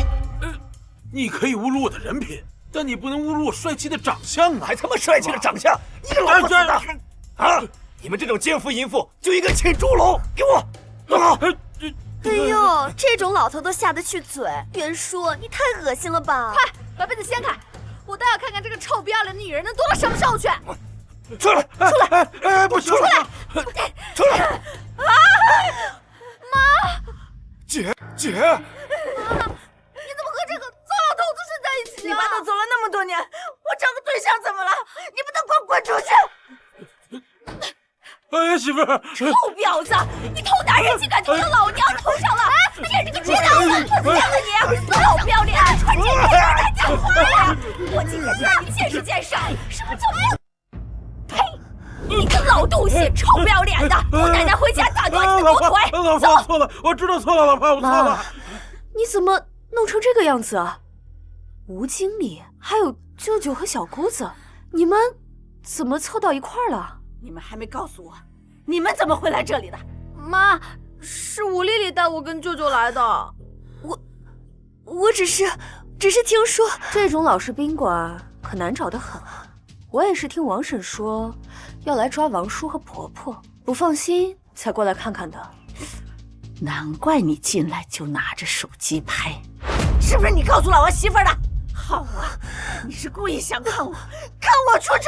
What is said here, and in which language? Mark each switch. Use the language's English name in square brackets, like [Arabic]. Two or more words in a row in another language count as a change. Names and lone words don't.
[Chinese] 你可以侮辱我的人品，但你不能侮辱我帥氣的長相啊！還他媽帥氣的長相，一個老不死的！啊！你們這種奸夫淫婦就應該請豬籠！給我！啊！哎呦，這種老頭都下得去嘴，袁叔，你太惡心了吧！快把被子掀開，我倒要看看這個臭不要臉的女人能躲到什麼時候去！出來！出來！哎，不行！出來！出來！啊！媽！姐！你怎麼和這個糟老頭子睡在一起啊？你爸都走了那麼多年，我找個對象怎麼了？你不能給我滾出去！哎，媳婦兒，臭婊子！你偷拿人情感就到老娘頭上了！你也是個直男子，我見了你，臭不要臉，穿這個樣還講話呀！我今天就讓你見識見識，什麼叫沒有？呸！你個老東西，臭不要臉的！我奶奶回家打斷你的狗腿！老婆，我錯了，我知道錯了，老婆，我錯了。你怎麼弄成這個樣子啊？吳經理，還有舅舅和小姑子，你們怎麼湊到一塊兒了？你們還沒告訴我，你們怎麼會來這裡的？媽，是吳麗麗帶我跟舅舅來的。我只是聽說這種老式賓館可難找得很。我也是聽王嬸說要來抓王叔和婆婆，不放心才過來看看的。難怪你進來就拿着手機拍，是不是你告訴老王媳婦的？好啊，你是故意想看我出醜？